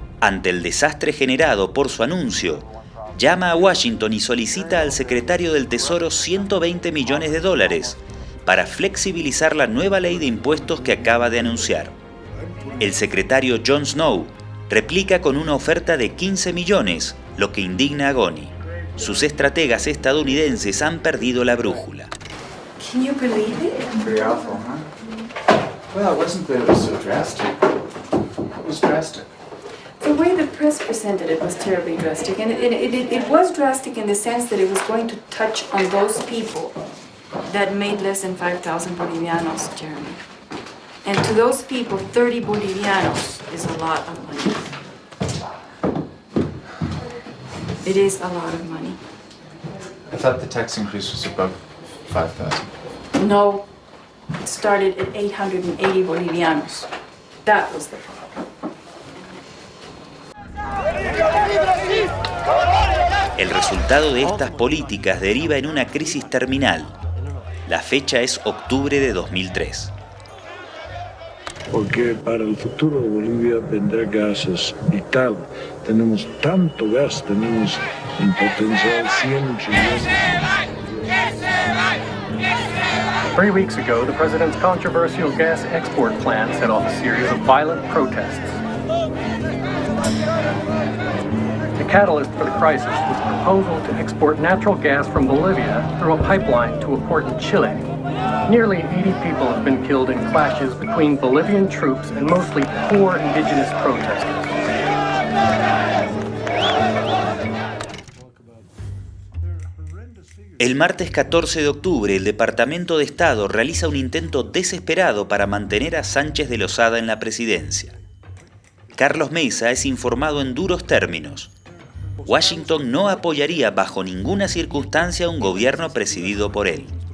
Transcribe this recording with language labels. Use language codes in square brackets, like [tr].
[es] Ante el desastre generado por su anuncio, llama a Washington y solicita al secretario del Tesoro $120 millones para flexibilizar la nueva ley de impuestos que acaba de anunciar. El secretario Jon Snow replica con una oferta de 15 millones, lo que indigna a Goni. Sus estrategas estadounidenses han perdido la brújula. [en] Can you believe it? Very awful, huh? Well, it wasn't that it was so drastic. It was drastic. The way the press presented it was terribly drastic, and it was drastic in the sense that it was going to touch on those people that made less than 5,000 Bolivianos, Jeremy. And to those people, 30 Bolivianos is a lot of money. It is a lot of money. I thought the tax increase was above 5,000. No, it started at 880 Bolivianos. That was the problem. [es] El resultado de estas políticas deriva en una crisis terminal. La fecha es octubre de 2003. Porque para el futuro de Bolivia vendrá gases y tal. Tenemos tanto gas, tenemos en potencial 100 trillones. [en] 3 weeks ago, the president's controversial gas export plan set off a series of violent protests. The catalyst for the crisis was a proposal to export natural gas from Bolivia through a pipeline to a port in Chile. Nearly 80 people have been killed in clashes between Bolivian troops and mostly poor indigenous protesters. [es] El martes 14 de octubre, el Departamento de Estado realiza un intento desesperado para mantener a Sánchez de Lozada en la presidencia. Carlos Mesa es informado en duros términos. Washington no apoyaría bajo ninguna circunstancia un gobierno presidido por él.